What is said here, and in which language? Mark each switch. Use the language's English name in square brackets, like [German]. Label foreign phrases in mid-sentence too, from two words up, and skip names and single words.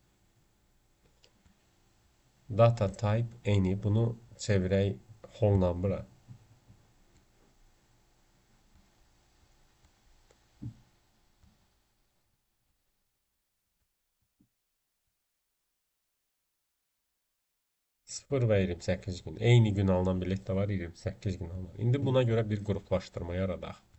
[English] Data type any, [Azerbaijani] bunu çevirək [English] whole number-a. [Azerbaijani] Sıfır və 28 gün. Eyni gün alınan bilet də var, 28 gün alınan. İndi buna görə bir qruplaşdırma yaradaq.